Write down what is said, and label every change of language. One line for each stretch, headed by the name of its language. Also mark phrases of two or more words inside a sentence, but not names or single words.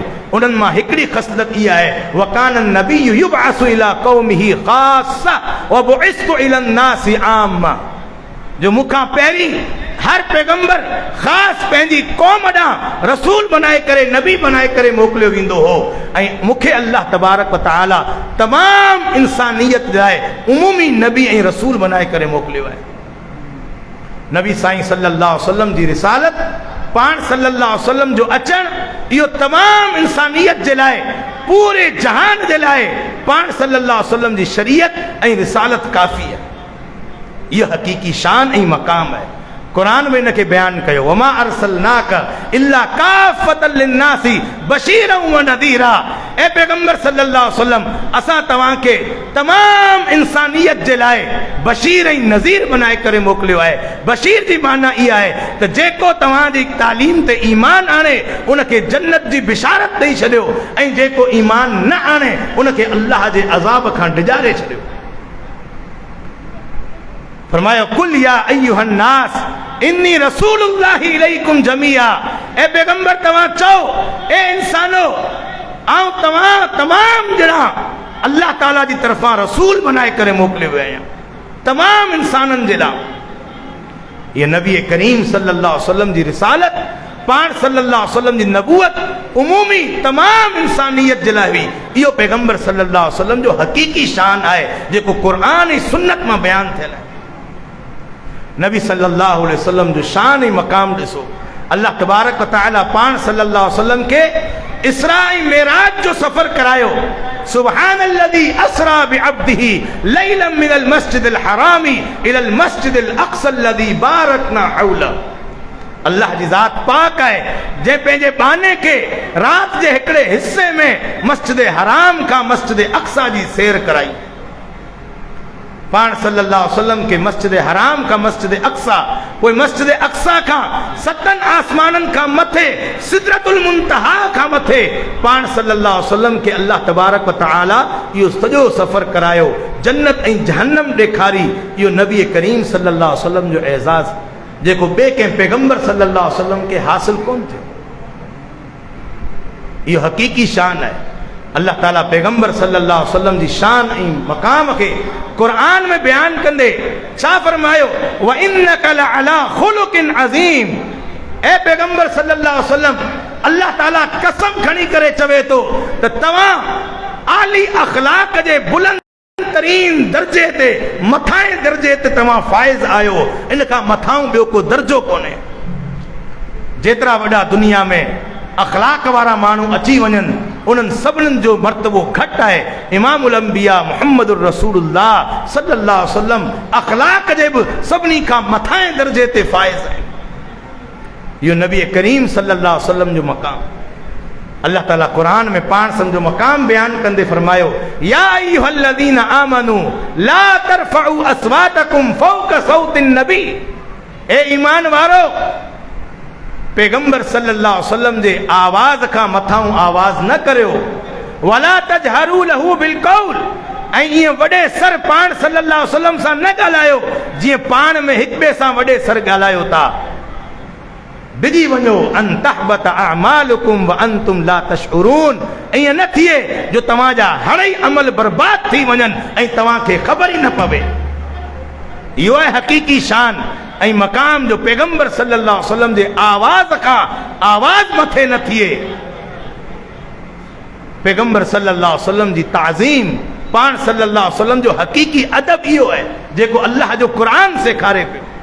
Sindhi: उन्हनि मां हिकिड़ी ख़सलत इहा आहे
Arabic: وكان النبي يبعث إلى قومه خاصة وبعثت إلى الناس عامة,
Sindhi: जो मूंखां पहिरीं हर पैगंबर ख़ासि पंहिंजी क़ौम ॾांहुं रसूल बनाए करे, नबी बनाए करे मोकिलियो वेंदो हो ऐं मूंखे
Arabic: الله تبارك وتعالى
Sindhi: तमाम इंसानियत लाइ उमूमी नबी ऐं रसूल बनाए करे मोकिलियो आहे। नबी साईं
Arabic: صلى الله عليه وسلم
Sindhi: जी रिसालत, पाण
Arabic: صلى الله عليه وسلم
Sindhi: जो अचण, इहो तमाम इंसानियत जे लाइ, पूरे जहान जे लाइ पाण
Arabic: صلى الله عليه وسلم
Sindhi: जी शरीयत ऐं रिसालत काफ़ी आहे। इहो हक़ीक़ी शान ऐं मक़ाम आहे। कुरान में इनखे बयान कयो
Arabic: وما أرسلناك إلا كافة للناس بشيرا ونذيرا,
Sindhi: ए पैगंबर
Arabic: صلى الله عليه وسلم
Sindhi: असां तव्हांखे तमाम इंसानियत जे लाइ बशीर ऐं नज़ीर बनाए करे मोकिलियो आहे। बशीर जी माना इहा आहे त जेको तव्हांजी तालीम ते ईमान आणे उनखे जन्नत जी बिशारत ॾेई छॾियो ऐं जेको ईमान न आणे उनखे अल्लाह जे अज़ाब खां डिॼारे छॾियो।
Arabic: फरमायो قل يا أيها الناس إني رسول الله إليكم جميعا,
Sindhi: ए पैगंबर तव्हां चओ ए इंसानो आऊं तव्हां तमाम ॼणा अल्लाह ताला जी तरफ़ां रसूल बनाए करे मोकिलियो वियो आहियां तमाम इंसाननि जे लाइ। ये नबी करीम
Arabic: صلى الله عليه وسلم
Sindhi: जी रिसालत, पाण
Arabic: صلى الله عليه وسلم
Sindhi: जी नबूवत उमूमी तमाम इंसानियत जे लाइ हुई। इहो पैगंबर
Arabic: صلى الله عليه وسلم
Sindhi: जो हक़ीक़ी शान आहे जेको क़ुरान ऐं सुन्नत मां बयान थियल आहे। नबी
Arabic: صلى الله عليه وسلم
Sindhi: जो शान ऐं मक़ाम ॾिसो।
Arabic: الله تبارك وتعالى
Sindhi: पाण
Arabic: صلى الله عليه وسلم
Sindhi: के इसरा ऐं मेराज जो सफ़र करायो।
Arabic: سبحان الذي أسرى بعبده ليلا من المسجد الحرام إلى المسجد الأقصى الذي باركنا حوله.
Sindhi: अल्लाह जी ज़ात पाक आहे जंहिं पंहिंजे बाने खे राति जे हिकिड़े हिस्से में मस्जिद हराम खां मस्जिद अक़सा जी सैर कराई। पाण
Arabic: صلى الله عليه وسلم
Sindhi: के मस्जिद हराम का मस्जिद अक्सा, कोई मस्जिद अक्सा का सतन आसमानन का मथे
Arabic: سدرة المنتهى
Sindhi: का मथे पाण
Arabic: صلى الله عليه وسلم
Sindhi: के
Arabic: الله تبارك وتعالى
Sindhi: यो सजो सफ़र करायो, जन्नत ऐं जहन्नम ॾेखारी। यो नबी करीम
Arabic: صلى الله عليه وسلم
Sindhi: जो एज़ाज़ जेको ॿिए कंहिं पैगंबर
Arabic: صلى الله عليه وسلم
Sindhi: के हासिल कोन थियो। यो हकीकी शान है। अल्लाह ताला पैगंबर
Arabic: صلى الله عليه وسلم
Sindhi: जी शान ऐं मक़ाम खे क़ुरान में बयान कंदे छा फरमायो,
Arabic: وإنك لعلى خلق عظيم.
Sindhi: ए पैगंबर
Arabic: صلى الله عليه وسلم,
Sindhi: अल्लाह ताला कसम खणी करे चवे तो त तव्हां आली अखलाक जे बुलंद तरीन दर्जे ते मथाएं दर्जे ते तव्हां फाइज़ आयो। इन खां मथां ॿियो को दर्जो कोन्हे। जेतिरा वॾा दुनिया में अखलाक वारा माण्हू अची वञनि, उन्हनि सभिनीनि जो मर्तबो घटि आहे।
Arabic: إمام الأنبياء محمد رسول الله صلى الله عليه وسلم
Sindhi: अखलाक जे बि सभिनी खां मथाएं दर्जे ते फाइज़ आहिनि। इहो नबी करीम
Arabic: صلى الله عليه وسلم
Sindhi: जो मक़ाम अल्लाह ताला क़ुरान में पाण सम्झो मक़ाम बयान कंदे फरमायो,
Arabic: يا أيها الذين آمنوا لا ترفعوا أصواتكم فوق صوت النبي.
Sindhi: ए ईमान वारो, पैगंबर
Arabic: صلى الله عليه وسلم
Sindhi: जे आवाज़ खां मथां आवाज़ न करियो।
Arabic: ولا تجهروا له بالقول,
Sindhi: ऐं ईअं वॾे सर पाण
Arabic: صلى الله عليه وسلم
Sindhi: सां न ॻाल्हायो जीअं पाण में हिक ॿिए सां वॾे सर ॻाल्हायो था। बिजी वञो,
Arabic: أن تحبط أعمالكم وأنتم لا تشعرون.
Sindhi: ईअं न थिए जो तव्हांजा हणई अमल बर्बाद थी वञनि ऐं तव्हांखे ख़बर ई न पवे। इहो आहे हक़ीक़ी शान ऐं मक़ाम जो पैगंबर
Arabic: صلى الله عليه وسلم
Sindhi: जे आवाज़ खां आवाज़ मथे न थिए। पैगंबर
Arabic: صلى الله عليه وسلم
Sindhi: जी ताज़ीम, पाण
Arabic: صلى الله عليه وسلم
Sindhi: जो हक़ीक़ी अदब इहो आहे जेको अल्लाह जो क़ुरान सेखारे पियो।